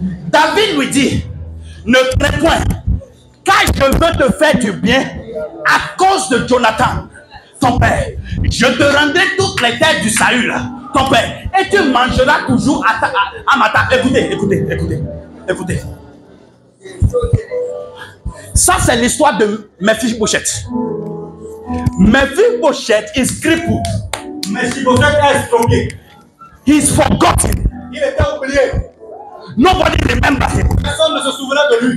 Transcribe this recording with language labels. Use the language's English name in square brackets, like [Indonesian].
[French] David lui dit, ne crains point, car je veux te faire du bien à cause de Jonathan, ton père. Je te rendrai toutes les terres du Saül, ton père, et tu mangeras toujours à ma table. Écoutez. Ça, c'est l'histoire de Mephibosheth. [English] Mephibosheth is crippled. [French] Mephibosheth est estropié. [English] He's forgotten. [French] Il était oublié. [English] Nobody remember him. [French] Personne ne se souvenait de lui.